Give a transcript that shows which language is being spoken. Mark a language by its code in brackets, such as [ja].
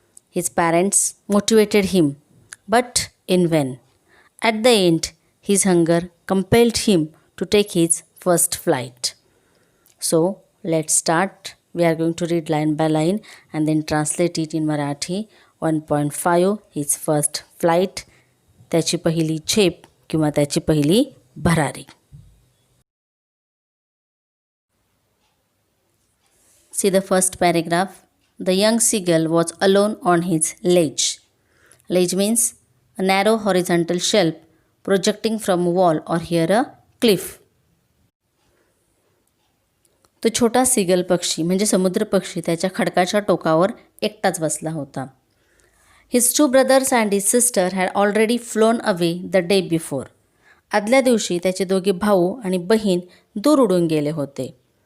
[en] His parents motivated him, but in vain. At the end, his hunger compelled him to take his first flight. So let's start. We are going to read line by line and then translate it in Marathi. 1.5 His first flight. [mr] त्याची पहिली झेप किंवा त्याची पहिली भरारी. [en] See the first paragraph. The young seagull was alone on his ledge. Ledge means a narrow horizontal shelf projecting from a wall or here a cliff. [mr] तो छोटा seagull पक्षी म्हणजे समुद्र पक्षी त्याच्या खडकाच्या टोकावर एकटाच बसला होता. [en] His two brothers and his sister had already flown away the day before. [mr] आदल्या दिवशी त्याचे दोघे भाऊ आणि बहीण दूर उडून गेले होते.